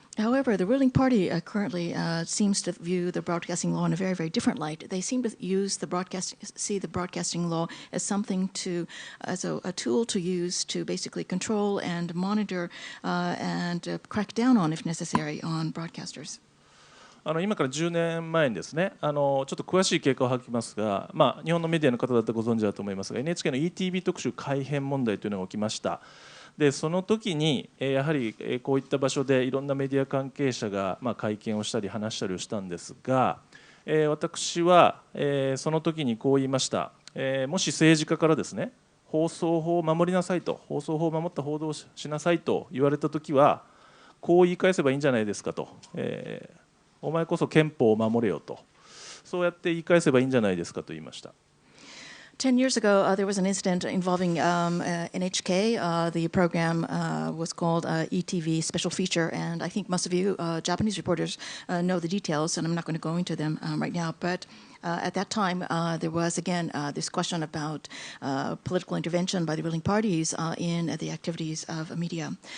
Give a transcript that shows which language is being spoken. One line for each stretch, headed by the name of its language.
English: However, the ruling party currently seems to view the broadcasting law in a very, very different light. They seem to see the broadcasting law as something as a tool to use to basically control and monitor and crack down on, if necessary, on broadcasters.
Japanese: 今から10年前にですね、ちょっと詳しい経過を吐きますが、日本のメディアの方だったらご存知だと思いますが、NHK の ETV 特集改編問題というのが起きました。でその時にやはりこういった場所でいろんなメディア関係者が会見をしたり話したりをしたんですが、私はその時にこう言いました。もし政治家からですね、放送法を守りなさいと、放送法を守った報道をしなさいと言われた時はこう言い返せばいいんじゃないですかと、お前こそ憲法を守れよと、そうやって言い返せばいいんじゃないですかと言いました。
English: 10 years ago, there was an incident involving NHK. The program was called ETV Special Feature, and I think most of you Japanese reporters know the details, and I'm not going to go into them right now. But at that time, there was again this question about political intervention by the ruling parties in the activities of media.